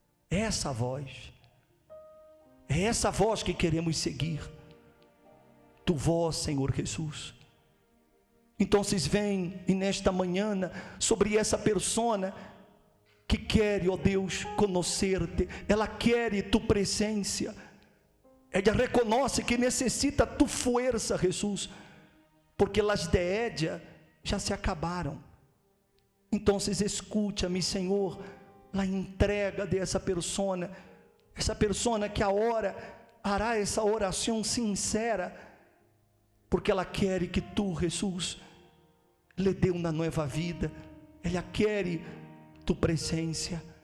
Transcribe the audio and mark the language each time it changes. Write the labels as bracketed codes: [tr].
[pt] Essa voz, é essa voz que queremos seguir, [es] tu voz, [pt] Senhor Jesus. Então vem e nesta manhã sobre essa persona que quer, ó Deus, conhecer-te, ela quer tu presença, [es] Ella reconoce que necesita tu fuerza, Jesús, porque las de ella ya se acabaron. Entonces escúchame, Senhor, la entrega de esa persona que ahora hará [pt] essa oração sincera, porque ela quer que tu, Jesus, lhe dê uma nova vida, ela quer tu presença.